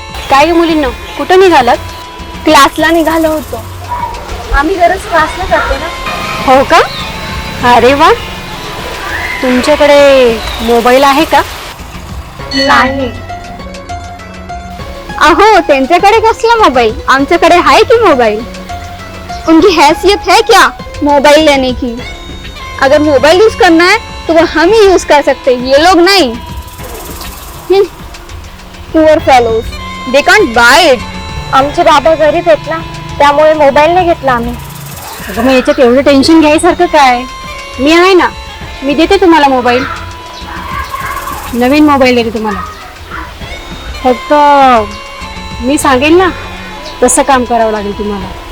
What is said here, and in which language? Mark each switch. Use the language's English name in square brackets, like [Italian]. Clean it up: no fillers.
[Marathi] काय मुलींना कुठं निघालात? क्लासला निघालो होतो. आम्ही दररोज क्लासला जातो ना. हो का? अरे वा, तुमच्याकडे मोबाईल आहे का? नाही. अहो, त्यांच्याकडे कसला मोबाईल, आमच्याकडे आहे की मोबाईल. [Hindi] उनकी हैसियत है क्या मोबाइल लेने की? अगर मोबाइल यूज करना है तो वो हम ही यूज कर सकते, ये लोग नहीं. [English] Poor fellows, they can't buy it. [Marathi] आमचे बाबा गरीब आहेत ना, त्यामुळे मोबाईल नाही घेतला आम्ही. मग याच्यात एवढं टेन्शन घ्यायसारखं काय? मी आहे ना, मी देते तुम्हाला मोबाईल, नवीन मोबाईल देते तुम्हाला. फक्त मी सांगेल ना तसं काम करावं लागेल तुम्हाला.